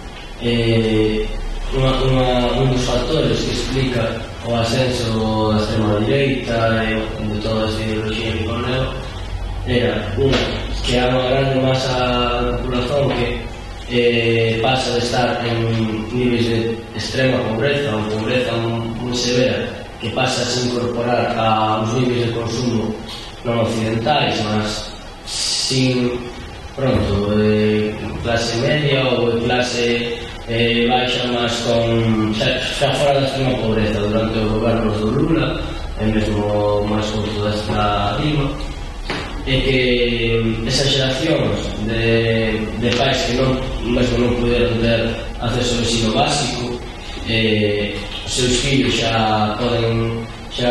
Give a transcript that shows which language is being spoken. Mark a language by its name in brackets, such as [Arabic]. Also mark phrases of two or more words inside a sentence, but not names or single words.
[Portuguese] um dos fatores que explica o ascenso da extrema-direita e de toda esta ideologia que correu era que há uma grande massa da população que passa de estar em níveis de extrema pobreza, ou pobreza muito severa, que passa a se incorporar aos níveis de consumo não ocidentais, mas sim, classe média ou classe baixa, mas com xa fora da extrema pobreza durante o governo do Lula, [Galician] e mesmo máis curto desta Dilma, e que esas xeracións de pais que mesmo non puderon ter acceso ao ensino básico, os seus fillos xa poden chegar